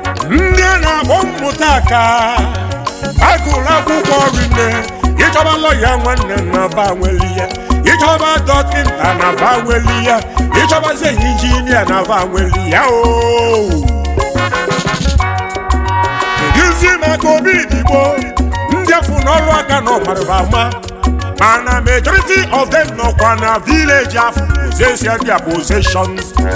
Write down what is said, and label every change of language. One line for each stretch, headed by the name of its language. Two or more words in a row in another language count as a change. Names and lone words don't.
Igbo: Ndị a na-akpọ mmụta aka, agụrụ akwụkwọ rinne, ịchọba lọya nwanne na va nweli ya, ịchọba dọkịta na va nweli ya, ịchọbazie injinia na va nweli ya o. Keduzi maka Obidigbo, ndị afụ n'ọrụ aka na ọmarịba ama, mana
English: majority of them
Igbo: nọkwa na village afụ,
English: possess their possessions.